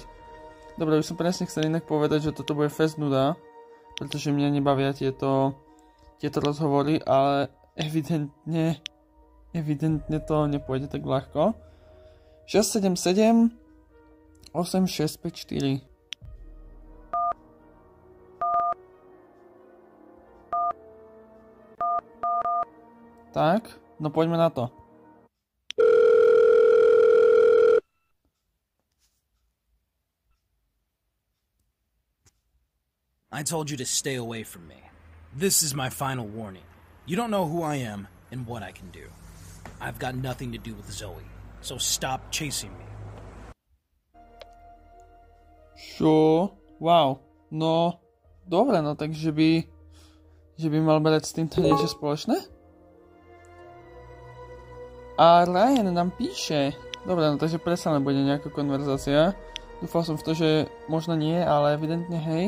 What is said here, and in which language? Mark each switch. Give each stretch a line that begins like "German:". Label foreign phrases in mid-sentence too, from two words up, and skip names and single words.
Slovak: Dobre, už som presne chcel inak povedať, že toto bude fest nuda, pretože mňa nebavia tieto rozhovory, ale evidentne to nepôjde tak ľahko. 677 8654. Tak, no poďme na to.
English: I told you to stay away from me. This is my final warning. You don't know who I am and what I can do. I've got nothing to do with Zoe, so stop chasing me.
Slovak: Čo? Wow. No, dobre, no tak, že by mal brať s týmto niečo spoločné? A Ryan nám píše. Dobre, no takže predsa len bude nejaká konverzácia. Dúfal som v to, že možno nie, ale evidentne hej.